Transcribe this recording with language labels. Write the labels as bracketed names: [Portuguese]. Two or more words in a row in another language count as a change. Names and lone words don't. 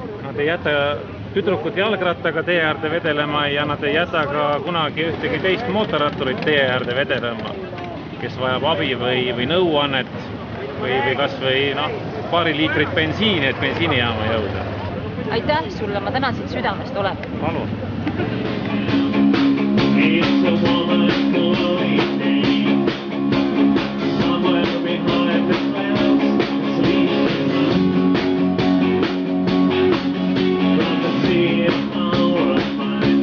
[Estonian] Nad ei jäta tüdrukut jalgrattaga tee äärde vedelema ja nad ei jäta ka kunagi ühtegi teist mootorratturit tee äärde vedelema, kes vajab abi või nõuannet või kas või paari liitrit bensiini, et bensiinijaama jõuda. Aitäh sulle, ma tänan siit südamest, Olev. Palun. [English] It's a woman going down somewhere behind the clouds, sleeping from the sea of our mind.